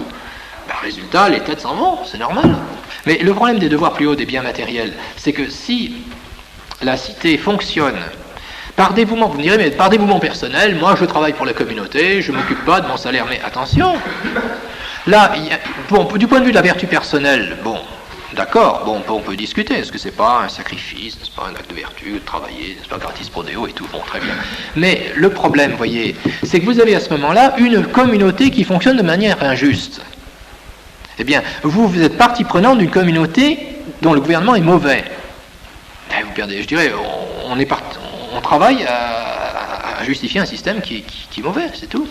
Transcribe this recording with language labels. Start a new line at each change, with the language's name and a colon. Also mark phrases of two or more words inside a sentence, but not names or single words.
French: Résultat, les têtes s'en vont, c'est normal. Mais le problème des devoirs plus hauts des biens matériels, c'est que si la cité fonctionne par dévouement, vous me direz, mais par dévouement personnel, moi je travaille pour la communauté, je ne m'occupe pas de mon salaire, mais attention, là, du point de vue de la vertu personnelle, bon, d'accord, bon, on peut discuter, est-ce que c'est pas un sacrifice, n'est-ce pas un acte de vertu, de travailler, n'est-ce pas
Latin: gratis pro deo
French: et tout, bon, très bien. Mais le problème, vous voyez, c'est que vous avez à ce moment-là une communauté qui fonctionne de manière injuste. Eh bien, vous êtes partie prenante d'une communauté dont le gouvernement est mauvais. Vous perdez, je dirais, on travaille à justifier un système qui est mauvais, c'est tout.